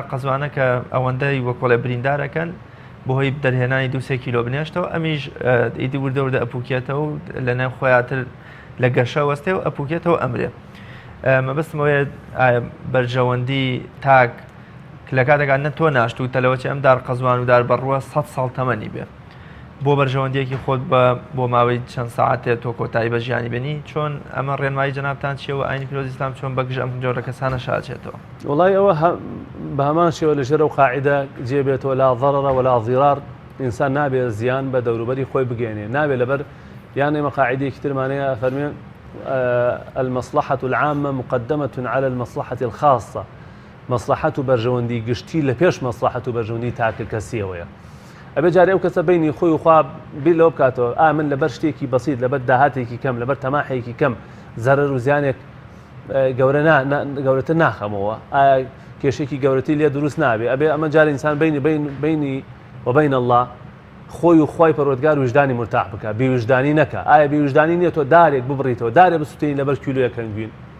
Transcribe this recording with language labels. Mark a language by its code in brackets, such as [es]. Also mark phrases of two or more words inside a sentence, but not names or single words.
[ckb] قەزوانە کە ئەوەندەی وەکۆڵێ بریندارەکەن بۆهۆی دەرهێنانی 2-3 کیلۆ بنێشتەوە ئەمیش ئیدی وردەوردە ئەپوکێتەوە و لە نێو خۆیاتر لە گەشە وەستێ و ئەپوکێتەوە ئەمرێ مەبەستمەوەیە بەرژەوەندی تاک لە کاتێکان نە تۆ ناشتوتە لەوەچ ئەم دار قەزوان و دار بەڕووە 100 ساڵ تەمەنی بێ بۆ بەرژەوەندیەکی خۆت بۆ ماوەی چەند ساعتێت تۆ کۆتایی بە ژیانی بینی چۆن ئەمە ڕێنمایی جەنابتان چیەوە ئاینی پیرۆزی ئیسلام چۆن بەگژ ئەم جۆرە کەسانە شاچێتەوە وڵای ئەوە بە هەمان شێوە لەژێر ئەو قاعیدە جێبێتەوە [ar] لا ضەرەرە ولا ضیرار [ckb] ئینسان نابێت زیان بە دەوروبەری خۆی بگەێنێ نابێت لەبەر یان ئێمە قاعیدەیەکی ترمانەیە فەرمێن [ar] المصلحة العامة مقدمة على المصلحة الخاصة [ckb] مصلحة بەرژەوەندی گشتی لە پێش مصلحة بەرژەوەندی تاکە کەسیەوەیە ئەبێ جارێ ئەو کەسە بینی خۆی و خوا بیر لەوە بکاتەوە من لەبەر شتێکی بەسیط لەبەر داهاتێکی کەم لەبەر تەماحێکی کەم زەرەر و زیانێک گەورەتر ناخەمەوە ئایا کێشێکی گەورەتی لێ دروست نابێ ئەبێ ئەمە جارێ ئینسان بینی [ar] وبین الله [ckb] خۆی و خۆی پەروەردگار وجدانی مرتاح بکە بێوجدانی نەکە ئایا بێوجدانی نییە تۆ دارێک ببڕیتەوە دارێ بسووتێنی لەبەر کیلۆیەک هەنگوین